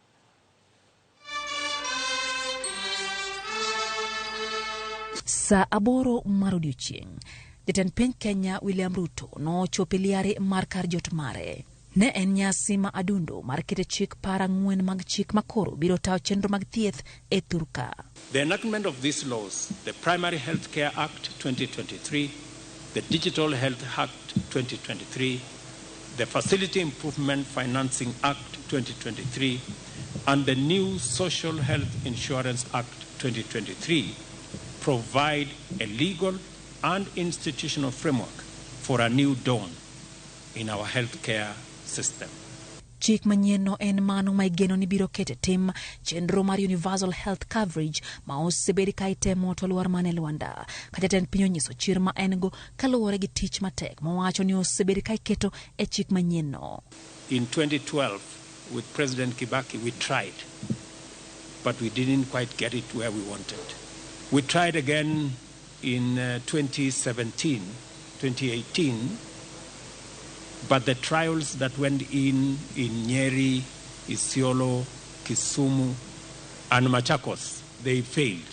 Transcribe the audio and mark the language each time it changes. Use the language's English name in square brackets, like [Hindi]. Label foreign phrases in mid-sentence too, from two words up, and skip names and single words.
[Luo (Kenya and Tanzania)] Sa aboro mar odiochieng', Jatend piny Kenya William Ruto nochopo liare mar kar jot mare. Ne en nyasi ma adundo mar keto chik parang'wen mag chik makoro biro tayo chenro mag thieth e thurka. [English] The enactment of these laws, the Primary Health Care Act 2023, the Digital Health Act 2023, the Facility Improvement Financing Act 2023, and the new Social Health Insurance Act 2023 provide a legal and institutional framework for a new dawn in our healthcare system. [Luo (Kenya and Tanzania)] Chik manyien en mano ma igeno ni biro kete tim chenro mar [English] universal health coverage [Luo (Kenya and Tanzania)] ma osebedi ka itemo to luar mane Luanda. Ka jatend piny onyiso chir ma en go kaluwore gi tich matek mowacho ni osebedi ka iketo e chik manyien no. [English] In 2012, with President Kibaki, we tried, but we didn't quite get it where we wanted. We tried again in 2017, 2018, but the trials that went in Nyeri, Isiolo, Kisumu, and Machakos, they failed.